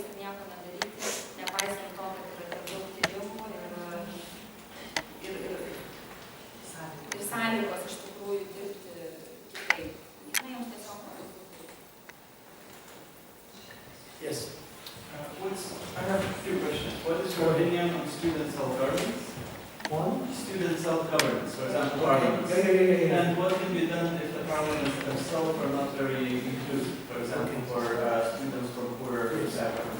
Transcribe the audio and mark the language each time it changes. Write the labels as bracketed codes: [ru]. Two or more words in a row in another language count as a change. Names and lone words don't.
[lt] nieko nedaryti, nepaisant to, kad yra tiek daug tyrimų ir sąlygos iš tikrųjų dirbti kitaip. Na, jums tiesiog [en] Yes. I have a few questions. What is your opinion on student self-governance? One? Student self-governance, for example, parliaments. Yeah. And what can be done if the parliaments themselves are not very inclusive, for example, for students from poorer backgrounds?